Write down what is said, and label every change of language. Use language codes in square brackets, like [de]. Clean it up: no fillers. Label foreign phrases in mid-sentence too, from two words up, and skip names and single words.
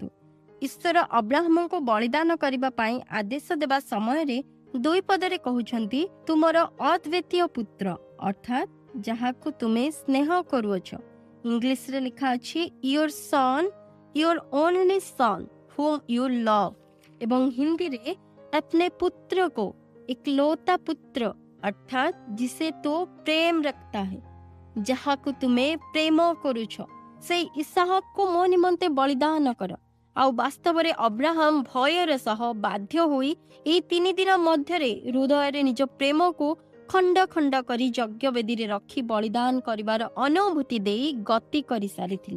[or] ଈଶ୍ୱର ଅବ୍ରାହମଙ୍କୁ ବଳିଦାନ କରିବା ପାଇଁ ଆଦେଶ ଦେବା ସମୟରେ 2 ପଦରେ କହୁଛନ୍ତି, ତୁମର ଅଦ୍ୱିତୀୟ ପୁତ୍ର, ଅର୍ଥାତ୍ ଯାହାକୁ ତୁମେ ସ୍ନେହ କରୁଅଛ। ଇଂଲିଶରେ ଲେଖା ଅଛି [en] your son, your only son whom you love। [or] ଏବଂ ହିନ୍ଦୀରେ [hi] अपने पुत्र को इकलौता पुत्र अर्थात जिसे तो प्रेम रखता है, [or] ଯାହାକୁ ତୁମେ ପ୍ରେମ କରୁଛ ସେଇ ଇସାହକୁ ମୋ ନିମନ୍ତେ ବଳିଦାନ କର। ଆଉ ବାସ୍ତବରେ ଅବ୍ରାହମ ଭୟର ସହ ବାଧ୍ୟ ହୋଇ ଏଇ 3 ଦିନ ମଧ୍ୟରେ ହୃଦୟରେ ନିଜ ପ୍ରେମକୁ ଖଣ୍ଡ ଖଣ୍ଡ କରି ଯଜ୍ଞବେଦୀରେ ରଖି ବଳିଦାନ କରିବାର ଅନୁଭୂତି ଦେଇ ଗତି କରିସାରିଥିଲେ।